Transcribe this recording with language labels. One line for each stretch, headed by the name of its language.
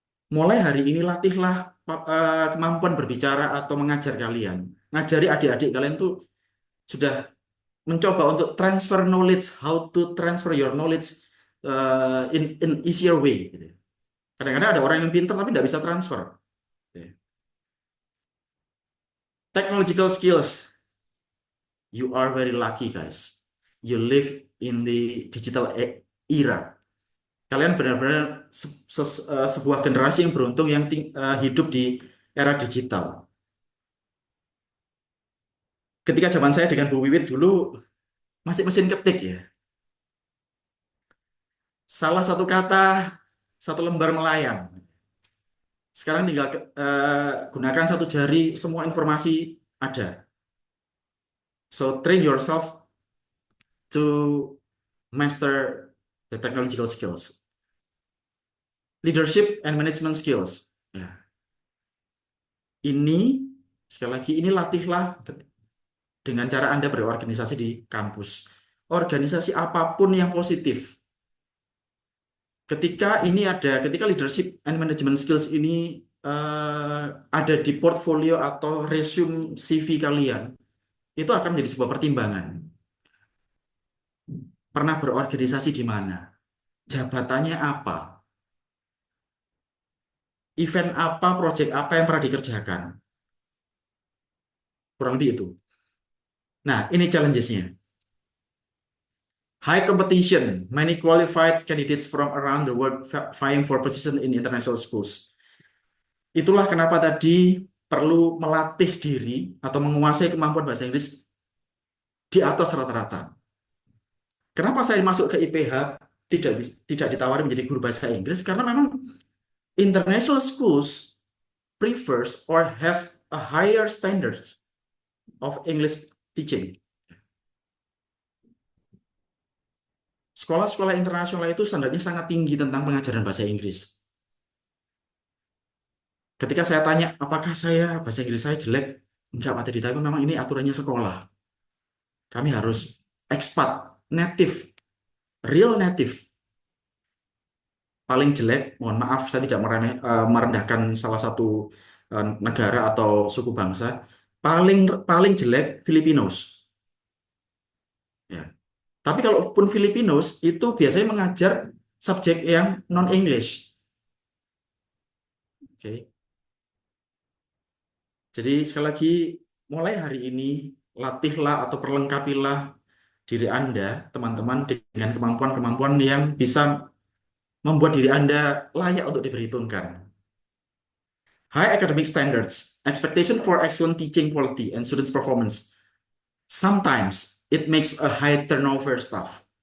Indonesian: Mulai hari ini latihlah kemampuan berbicara atau mengajar kalian. Ngajari adik-adik kalian tuh sudah mencoba untuk
English: transfer knowledge, how to transfer your knowledge in easier way. Gitu.
Indonesian: Kadang-kadang ada orang yang pintar tapi tidak bisa transfer. Gitu.
English: Technological skills, you are very lucky guys. You live in the digital era.
Indonesian: Kalian benar-benar sebuah generasi yang beruntung yang hidup di era digital. Ketika zaman saya dengan Bu Wiwit dulu masih mesin ketik ya. Salah satu kata, satu lembar melayang. Sekarang tinggal gunakan satu jari, semua informasi ada.
English: So train yourself to master the technological skills. Leadership and management skills.
Indonesian: Ya. Ini, sekali lagi, ini latihlah dengan cara Anda berorganisasi di kampus. Organisasi apapun yang positif. Ketika
English: leadership and management skills
Indonesian: ini ada di portfolio atau resume CV kalian, itu akan menjadi sebuah pertimbangan. Pernah berorganisasi di mana? Jabatannya apa? Event apa, project apa yang pernah dikerjakan? Kurang lebih itu. Nah, ini challenges-nya.
English: High competition, many qualified candidates from around the world vying for position in international schools.
Indonesian: Itulah kenapa tadi perlu melatih diri atau menguasai kemampuan bahasa Inggris di atas rata-rata. Kenapa saya masuk ke IPH tidak ditawari menjadi guru bahasa Inggris? Karena memang
English: international schools prefers or has a higher standards of English teaching.
Indonesian: Sekolah-sekolah internasional itu standarnya sangat tinggi tentang pengajaran bahasa Inggris. Ketika saya tanya, apakah bahasa Inggris saya jelek? Enggak, Pak Teddy, tapi memang ini aturannya sekolah. Kami harus expat, native, real native. Paling jelek, mohon maaf, saya tidak merendahkan salah satu negara atau suku bangsa. Paling jelek Filipinos. Ya. Tapi kalaupun Filipinos itu biasanya mengajar subjek yang non-English. Oke. Jadi sekali lagi, mulai hari ini latihlah atau perlengkapilah diri Anda, teman-teman, dengan kemampuan-kemampuan yang bisa membuat diri Anda layak untuk diperhitungkan.
English: High academic standards, expectation for excellent teaching quality and students' performance. Sometimes it makes a high turnover staff.